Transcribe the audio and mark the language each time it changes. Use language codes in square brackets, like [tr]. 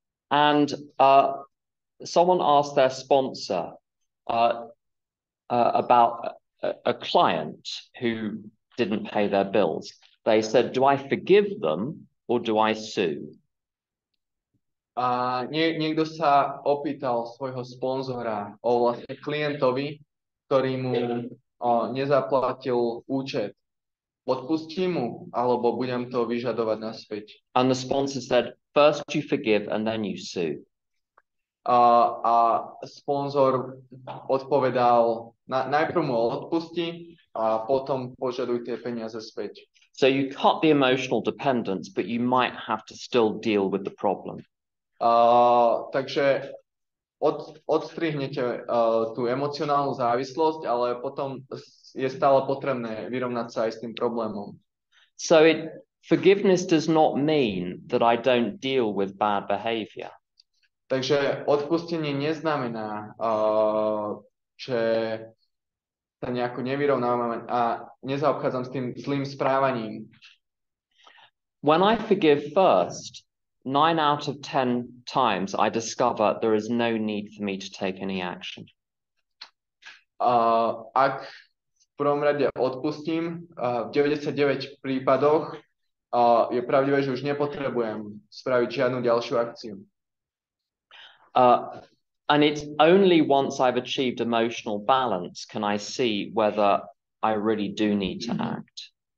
[en] And someone asked their sponsor about a client who didn't pay their bills. They said, do I forgive them or do I sue? [sk] A niekto sa opýtal svojho sponzora o vlastne klientovi, ktorý mu nezaplatil účet. Odpustím mu, alebo budem to vyžadovať naspäť. [en] And the sponsor said, first you forgive and then you sue. [sk] A sponzor odpovedal, najprv mu odpusti a potom požaduj tie peniaze späť. [en] So you cut the emotional dependence, but you might have to still deal with the problem. [sk] Takže odstrihnete tú emocionálnu závislosť, ale potom je stále potrebné vyrovnať sa aj s tým problémom. [en] So forgiveness does not mean that I don't deal with bad behavior. [sk] Takže odpustenie neznamená, že sa nejako nevyrovnávam a nezaobchádzam s tým zlým správaním. [en] When I forgive first, 9 out of 10 times I discover there is no need for me to take any action. [sk] Ak v prvom rade odpustím, v 99 prípadoch je pravdivé, že už nepotrebujem spraviť žiadnu ďalšiu akciu. [en] And it's only once I've achieved emotional balance can I see whether I really do need to act.